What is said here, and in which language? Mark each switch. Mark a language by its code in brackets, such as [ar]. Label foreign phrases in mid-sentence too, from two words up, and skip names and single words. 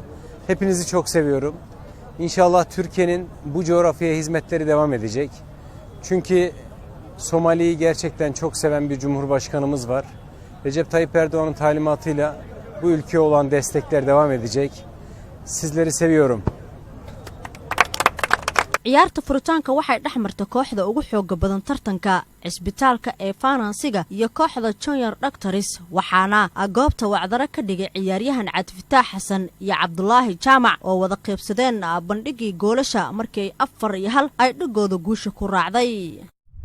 [tr] Hepinizi çok seviyorum. İnşallah Türkiye'nin bu coğrafyaya hizmetleri devam edecek. Çünkü Somali'yi gerçekten çok seven bir cumhurbaşkanımız var. Recep Tayyip Erdoğan'ın talimatıyla bu ülkeye olan destekler devam edecek. Sizleri seviyorum. [so] ciyaarta furitaanka waxay dhaxmartay kooxda ugu xoog badan tartanka isbitaalka ee Faransiga iyo kooxda Junior Doctors waxaana goobta wacdara ka dhigay ciyaaryahan Cabdifataax Xasan iyo Cabdullaahi Jaamac oo wada qaybsadeen bandhigii goolasha markii 4-1 ay dhigooda guusha ku raacday.